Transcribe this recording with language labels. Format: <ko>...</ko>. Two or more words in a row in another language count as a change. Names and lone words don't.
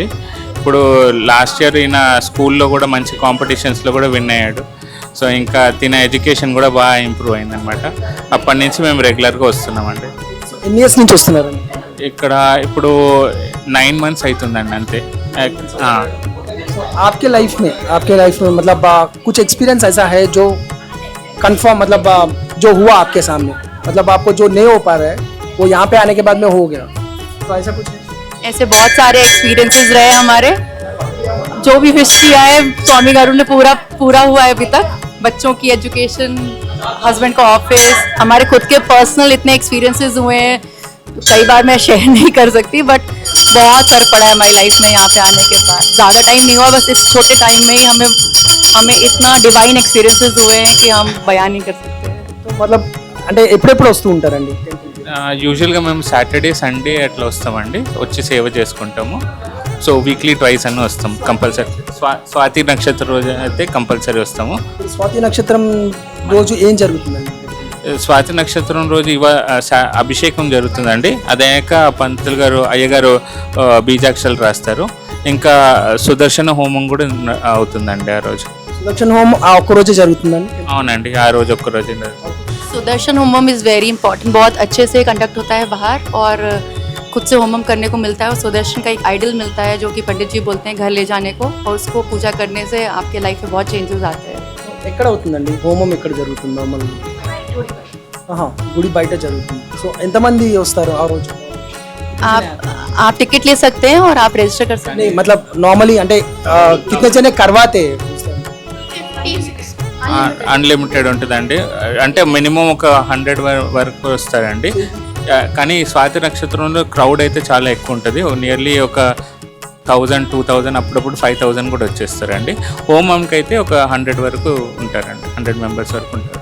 <te>ఇప్పుడు</te> <en>last year</en> <te>ఈయన స్కూల్లో కూడా మంచి కాంపిటీషన్స్లో కూడా విన్ అయ్యాడు. సో ఇంకా తిన ఎడ్యుకేషన్ కూడా బాగా ఇంప్రూవ్ అయిందనమాట. అప్పటి నుంచి మేము రెగ్యులర్గా వస్తున్నామండి. ఎన్ని ఇయర్స్ నుంచి వస్తున్నారు? ఇక్కడ ఇప్పుడు 9 months అవుతుందండి అంతే.</te> <hi>आपके लाइफ में मतलब कुछ एक्सपीरियंस ऐसा है जो कंफर्म मतलब जो हुआ आपके सामने, मतलब आपको जो नहीं हो पा रहा है वो यहाँ पे आने के बाद में हो गया, तो ऐसा कुछ है? ऐसे बहुत सारे एक्सपीरियंसेस रहे हमारे. जो भी विश किया है स्वामी गारू ने पूरा हुआ है अभी तक. बच्चों की एजुकेशन, हस्बैंड का ऑफिस, हमारे खुद के पर्सनल इतने एक्सपीरियंसेस हुए हैं, कई बार मैं शेयर नहीं कर सकती, बट बहुत फर्क पड़ा है हमारी लाइफ में यहाँ पे आने के बाद. ज़्यादा टाइम नहीं हुआ, बस इस छोटे टाइम में ही हमें इतना</hi> <en>divine experiences</en> <hi>हुए हैं कि हम बयान नहीं कर सकते. तो मतलब</hi> <te>అంటే ఎప్పుడెప్పుడు వస్తూ ఉంటారండి? యూజువల్గా మేము</te> <en>Saturday Sunday</en> <te>అట్లా వస్తామండి, వచ్చి సేవ చేసుకుంటాము.</te> <en>so weekly</en> <te>2 అని వస్తాం కంపల్సరీ. స్వాతి నక్షత్రం రోజు అయితే కంపల్సరీ వస్తాము. స్వాతి నక్షత్రం రోజు ఏం జరుగుతుందండి? స్వాతి నక్షత్రం రోజు అభిషేకం జరుగుతుందండి. అదయ్యాక పంతులు గారు అయ్యగారు బీజాక్షరాలు రాస్తారు. ఇంకా సుదర్శన హోమం కూడా అవుతుందండి ఆ రోజు. సుదర్శన హోమం ఆ ఒక్క రోజే జరుగుతుందండి? అవునండి, ఆ రోజు ఒక్క రోజు.</te> <hi>सुदर्शन होमम</hi> <en>is very important.</en> <hi>बहुत अच्छे से कंडक्ट होता है बाहर और खुद से होमम करने को मिलता है. और सुदर्शन का एक आइडल मिलता है जो कि पंडित जी बोलते हैं घर ले जाने को, और उसको पूजा करने से आपके लाइफ में बहुत चेंजेस आते हैं.</hi> <te>ఎక్కడ అవుతుందండి హోమం? ఎక్కడ జరుగుతుందో? మళ్ళీ గుడి బయట జరుగుతుంది. సో ఎంతమంది వస్తారు ఆ రోజు?</te> <hi>आप टिकट ले सकते हैं और आप रजिस्टर कर सकते हैं. मतलब नॉर्मली అంటే कितने जने करवाते?</hi> <te>అన్లిమిటెడ్ ఉంటుందండి. అంటే మినిమం ఒక 100 వరకు వస్తారండి. కానీ స్వాతి నక్షత్రంలో క్రౌడ్ అయితే చాలా ఎక్కువ ఉంటుంది. నియర్లీ ఒక 1000, 2000, అప్పుడప్పుడు 5000 కూడా వచ్చేస్తారండి. హోమంకి అయితే ఒక 100 వరకు ఉంటారండి, 100 members వరకు ఉంటారు.</te>